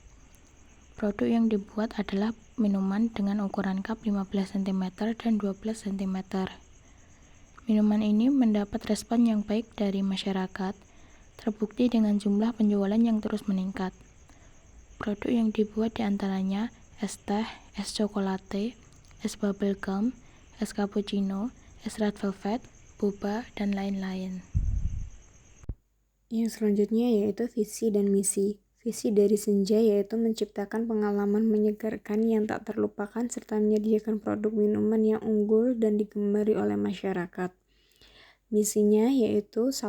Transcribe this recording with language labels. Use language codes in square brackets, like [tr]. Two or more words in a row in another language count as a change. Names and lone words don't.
[id] Produk yang dibuat adalah minuman dengan ukuran cup 15 cm dan 12 cm. Minuman ini mendapat respon yang baik dari masyarakat, terbukti dengan jumlah penjualan yang terus meningkat. Produk yang dibuat diantaranya es teh, es cokolate, es [en] bubble gum, [id] es cappuccino, es [en] red velvet, [id] boba, dan lain-lain. Yang selanjutnya yaitu visi dan misi. Visi dari Senja yaitu menciptakan pengalaman menyegarkan yang tak terlupakan serta menyediakan produk minuman yang unggul dan digemari oleh masyarakat. Misinya yaitu 1.